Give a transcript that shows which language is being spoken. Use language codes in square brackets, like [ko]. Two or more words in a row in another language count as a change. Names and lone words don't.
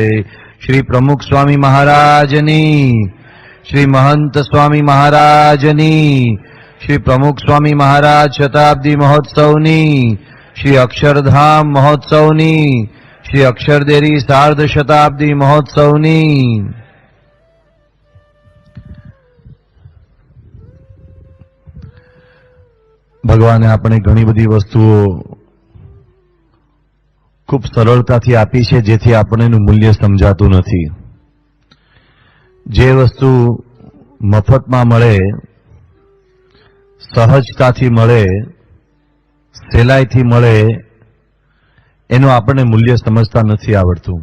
[gu] શ્રી પ્રમુખ સ્વામી મહારાજની, શ્રી મહંત સ્વામી મહારાજની, શ્રી પ્રમુખ સ્વામી મહારાજ શતાબ્દી મહોત્સવની, શ્રી અક્ષરધામ મહોત્સવની, શ્રી અક્ષરદેરી સાર્ધ શતાબ્દી મહોત્સવની, श्री अक्षरधाम महोत्सवनी, श्री अक्षरदेरी सार्ध शताब्दी महोत्सवनी। ભગવાને આપણે ઘણી બધી વસ્તુઓ ખૂબ સરળતાથી આપી છે, જેથી આપણે એનું મૂલ્ય સમજાતું નથી. જે વસ્તુ મફતમાં મળે, સહજતાથી મળે, સહેલાઈથી મળે, એનું આપણને મૂલ્ય સમજતા નથી આવડતું.